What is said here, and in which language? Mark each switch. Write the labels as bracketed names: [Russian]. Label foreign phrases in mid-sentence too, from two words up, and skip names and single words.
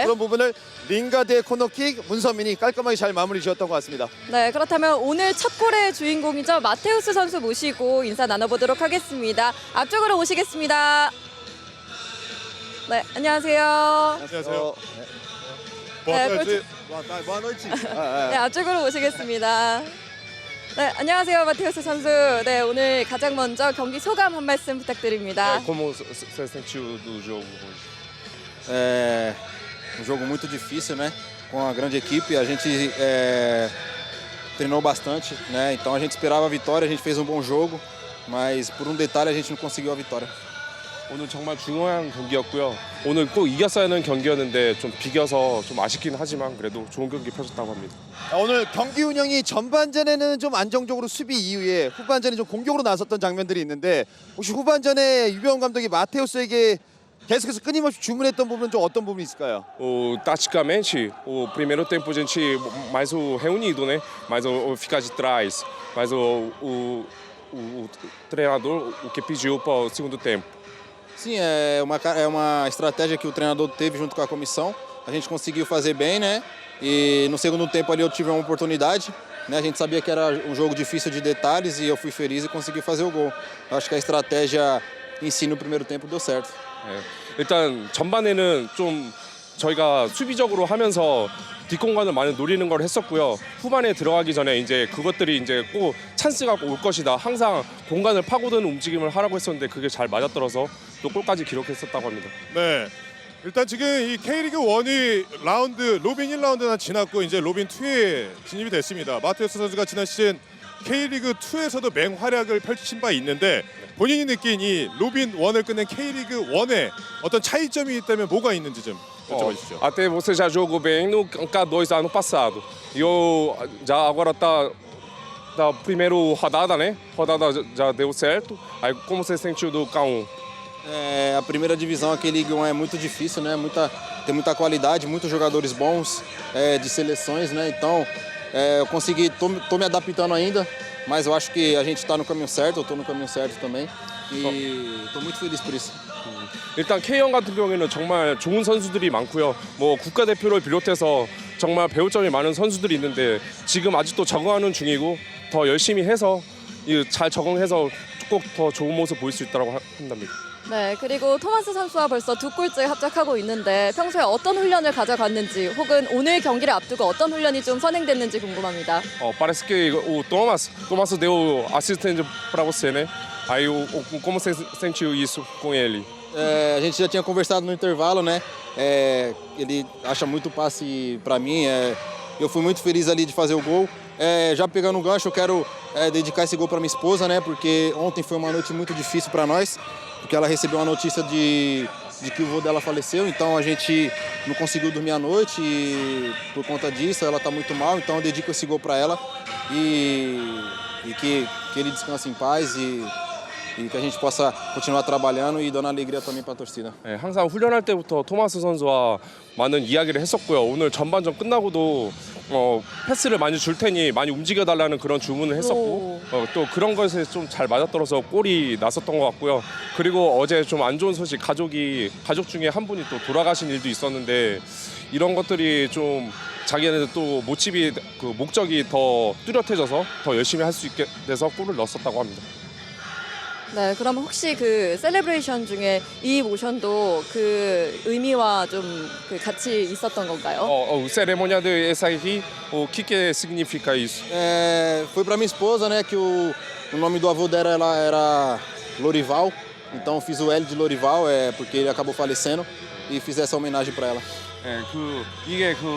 [Korean] 그런 부분을 링가드의 코너킥, 문선민이 깔끔하게 잘 마무리 지었던 것 같습니다. 네, 그렇다면 오늘 첫 골의 주인공이죠. 마테우스 선수 모시고 인사 나눠보도록 하겠습니다. 앞쪽으로 모시겠습니다. 네, 안녕하세요. 안녕하세요. 네, [Portuguese] boa noite. [Korean] 네, 앞쪽으로 모시겠습니다. 네, 안녕하세요, 마테우스 선수. 네, 오늘 가장 먼저 경기 소감 한 말씀 부탁드립니다. [Portuguese] Como você sentiu do jogo hoje? É um jogo muito difícil, né? Com uma grande equipe, a gente treinou bastante, né? Então a gente esperava a vitória, a gente fez um bom jogo, mas por um detalhe a gente não conseguiu a vitória. [Korean] 오늘 정말 중요한 경기였고요. 오늘 꼭 이겼어야 하는 경기였는데 좀 비겨서 좀 아쉽긴 하지만 그래도 좋은 경기 펼쳤다고 합니다. 오늘 경기 운영이 전반전에는 좀 안정적으로 수비 이후에 후반전에 좀 공격으로 나섰던 장면들이 있는데, 혹시 후반전에 유병훈 감독이 마테우스에게 계속해서 끊임없이 주문했던 부분은 좀 어떤 부분이 있을까요? [Portuguese] Taticamente, o primeiro tempo a gente mais reunido, né? Mais ficar de trás, mas o treinador o que pediu para o segundo tempo. Sim, é uma estratégia que o treinador teve junto com a comissão. A gente conseguiu fazer bem, né? E no segundo tempo ali eu tive uma oportunidade, né? A gente sabia que era um jogo difícil de detalhes e eu fui feliz e consegui fazer o gol. Eu acho que a estratégia em si no primeiro tempo deu certo. [Korean] 네. 일단 전반에는 좀 저희가 수비적으로 하면서 뒷공간을 많이 노리는 걸 했었고요. 후반에 들어가기 전에 이제 그것들이 이제 꼭 찬스가 올 것이다. 항상 공간을 파고드는 움직임을 하라고 했었는데 그게 잘 맞아떨어서 또 골까지 기록했었다고 합니다. 네. 일단 지금 이 K리그 1이 라운드 로빈 1라운드나 지났고 이제 로빈 2에 진입이 됐습니다. 마테우스 선수가 지난 시즌 K리그 2에서도 맹활약을 펼친 바 있는데, 본인이 느낀 이 로빈 1을 끝낸 K리그 1에 어떤 차이점이 있다면 뭐가 있는지 좀 여쭤봐 주시죠. [Portuguese] Até você já jogou bem no K2 ano passado. E eu já agora tá da primeira rodada, né? Rodada já deu certo. Aí como você sentiu do K1? A primeira divisão aqui, Ligue 1, é muito difícil, né? Tem muita qualidade, muitos jogadores bons de seleções, né? Então, eu tô me adaptando ainda, mas eu acho que a gente está no caminho certo, eu estou no caminho certo também. E estou muito feliz por isso. [Korean] 일단 K형 같은 경우에는 정말 좋은 선수들이 많고요. 뭐 국가대표를 비롯해서 정말 배울 점이 많은 선수들이 있는데 지금 아직도 적응하는 중이고 더 열심히 해서 잘 적응해서 꼭 더 좋은 모습 보일 수 있다고 한답니다. 네, 그리고 토마스 선수와 벌써 두 골째 합작하고 있는데 평소에 어떤 훈련을 가져갔는지 혹은 오늘 경기를 앞두고 어떤 훈련이 좀 선행됐는지 궁금합니다. [Portuguese] Parece que o Thomas deu assistência para você, né? Aí como você sentiu isso com ele? A gente já tinha conversado no intervalo, né? Ele acha muito passe para mim. Eu fui muito feliz ali de fazer o gol. Já pegando o gancho, eu quero dedicar esse gol para minha esposa, né? Porque ontem foi uma noite muito difícil para nós, porque ela recebeu a notícia de que o vô dela faleceu. Então a gente não conseguiu dormir à noite e por conta disso ela está muito mal. Então eu dedico esse gol para ela e que ele descanse em paz e que a gente possa continuar trabalhando e dando alegria também para a torcida. [Korean] 네, 항상 훈련할 때부터 토마스 선수와 많은 이야기를 했었고요. 오늘 전반전 끝나고도 패스를 많이 줄 테니 많이 움직여달라는 그런 주문을 했었고 또 그런 것에 좀 잘 맞아떨어서 골이 났었던 것 같고요. 그리고 어제 좀 안 좋은 소식 가족 중에 한 분이 또 돌아가신 일도 있었는데 이런 것들이 좀 자기네는 또 목적이 더 뚜렷해져서 더 열심히 할 수 있게 돼서 골을 넣었었다고 합니다. 네, 그럼 혹시 그 셀레브레이션 중에 이 모션도 그 의미와 좀 그 같이 있었던 건가요? [Portuguese] O cerimônia de essa aqui, o que significa isso? Foi para minha esposa, né? Que o nome do avô dela era Lorival. Então eu fiz o L de Lorival, porque ele acabou falecendo e fiz essa homenagem para ela. [Korean] 이게